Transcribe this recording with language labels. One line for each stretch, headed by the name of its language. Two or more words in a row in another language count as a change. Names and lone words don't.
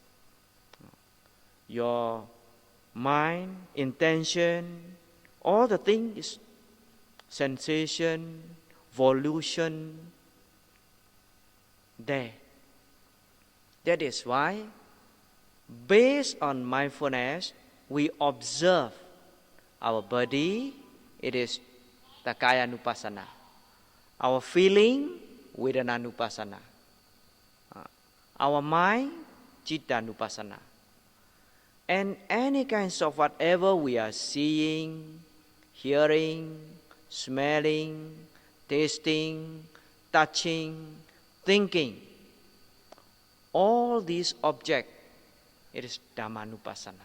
English: Your mind, intention, all the things, sensation, volition, there. That is why, based on mindfulness, we observe our body, it is the
Pali: kaya nupassana.
English: Our feeling,
Pali: vedana nupassana.
English: Our mind,
Pali: citta nupassana.
English: And any kinds of whatever we are seeing, hearing, smelling, tasting, touching, thinking, all these objects, it is Dhammanupassana.